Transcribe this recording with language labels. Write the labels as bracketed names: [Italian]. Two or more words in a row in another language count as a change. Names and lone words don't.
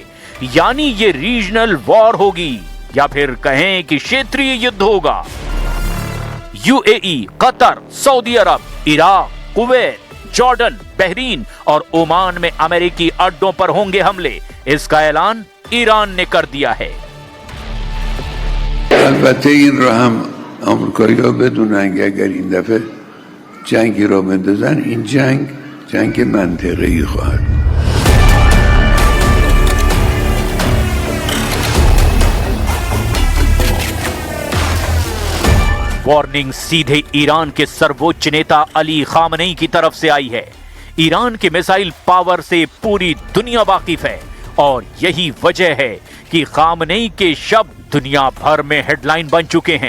[Hindi] यानी ये [English] regional war [Hindi] होगी, या फिर कहें कि क्षेत्रीय युद्ध होगा। यूएई, कतर, सऊदी अरब, इराक, कुवैत, जॉर्डन, बहरीन और ओमान में अमेरिकी अड्डों पर होंगे हमले। इसका ऐलान ईरान ने कर दिया है। [Persian] البته این رو هم آمریکایی‌ها بدونن که اگر این دفعه جنگی را بندازن این جنگ منطقه‌ای خواهد. [Hindi] वार्निंग सीधे ईरान के सर्वोच्च नेता अली खामनेई की तरफ से आई है। ईरान के [English] missile power [Hindi] से पूरी दुनिया वाकिफ है और यही वजह है कि खामनेई के शब्द दुनिया भर में हेडलाइन बन चुके हैं।